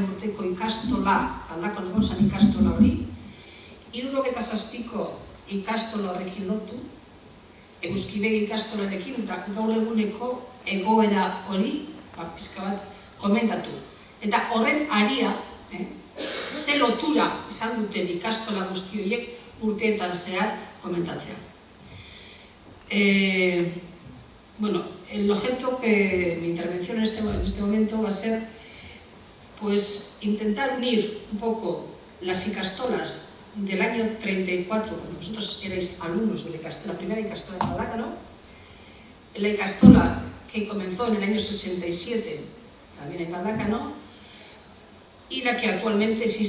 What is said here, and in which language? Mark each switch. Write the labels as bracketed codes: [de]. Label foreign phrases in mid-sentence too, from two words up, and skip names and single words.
[eu] urteko ikastola, aldako negozan ikastola hori, 77ko ikastola horrekin lotu, Euskibegi ikastolarekin eta gaur eguneko egoera hori, pizka bat, komentatu. Eta horren aria, ze lotura izan duten ikastola guzti horiek urteetan zehar komentatzea. Bueno, [es] el objeto de mi intervención en este momento va a ser pues intentar unir un poco las ikastolas del año 34, cuando vosotros erais alumnos de la primera ikastola de Galdakao, la ikastola que comenzó en el año 67, también en Galdakao, y la que actualmente existe.